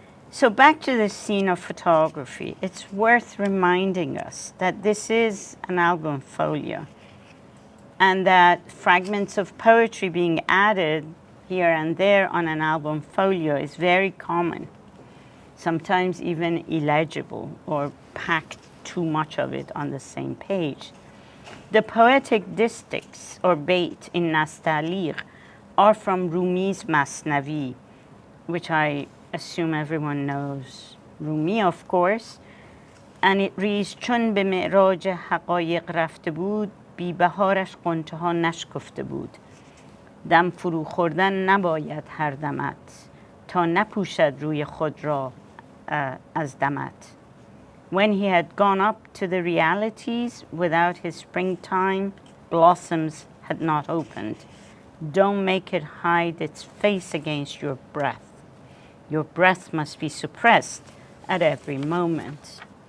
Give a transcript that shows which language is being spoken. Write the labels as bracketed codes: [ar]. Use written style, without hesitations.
[en] So back to the scene of photography, it's worth reminding us that this is an album folio and that fragments of poetry being added here and there on an album folio is very common, sometimes even illegible or packed too much of it on the same page. The poetic distichs or bait in Nastalir are from Rumi's Masnavi, which I assume everyone knows Rumi, of course, and it reads [fa] چون به معراج حقایق رفته بود بی بهارش غنچه ها نشکفته بود دم فرو خوردن نباید هر دمت تا نپوشد روی خود را از دمت. [en] When he had gone up to the realities without his springtime, blossoms had not opened. Don't make it hide its face against your breath. Your breath must be suppressed at every moment.